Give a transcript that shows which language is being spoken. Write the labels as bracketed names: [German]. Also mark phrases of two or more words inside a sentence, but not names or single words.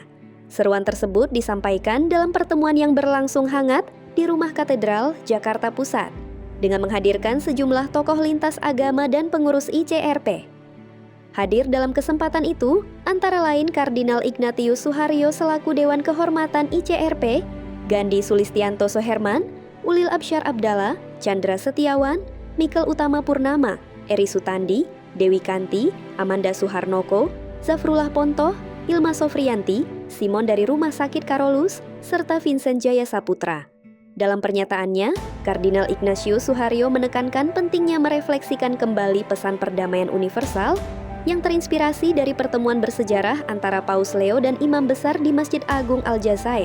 [Indonesian] Seruan tersebut disampaikan dalam pertemuan yang berlangsung hangat di Rumah Katedral, Jakarta Pusat, dengan menghadirkan sejumlah tokoh lintas agama dan pengurus ICRP. Hadir dalam kesempatan itu, antara lain Kardinal Ignatius Suharyo selaku Dewan Kehormatan ICRP, Gandhi Sulistianto Soherman, Ulil Absyar Abdallah, Chandra Setiawan, Mikel Utama Purnama, Eri Sutandi, Dewi Kanti, Amanda Suharnoko, Zafrullah Pontoh, Ilma Sofrianti, Simon dari Rumah Sakit Karolus, serta Vincent Jaya Saputra. Dalam pernyataannya, Kardinal Ignatius Suharyo menekankan pentingnya merefleksikan kembali pesan perdamaian universal yang terinspirasi dari pertemuan bersejarah antara Paus Leo dan Imam Besar di Masjid Agung Al-Jazair.